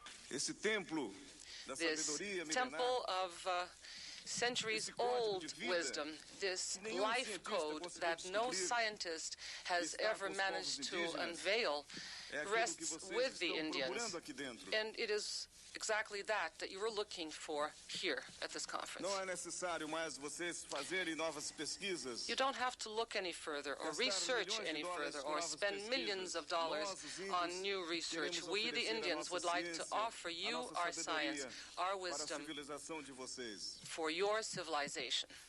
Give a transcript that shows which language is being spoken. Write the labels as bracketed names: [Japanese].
[Portuguese] Esse templo da sabedoria milenar, [English] temple of centuries-old wisdom, this life code that no scientist has ever managed to unveil, rests with the Indians. And it is exactly that you were looking for here at this conference. [Portuguese] Não é necessário mais vocês fazerem novas pesquisas. [English] You don't have to look any further or research any further or spend millions of dollars on new research. We, the Indians, would like to offer you our science, our wisdom for your civilization.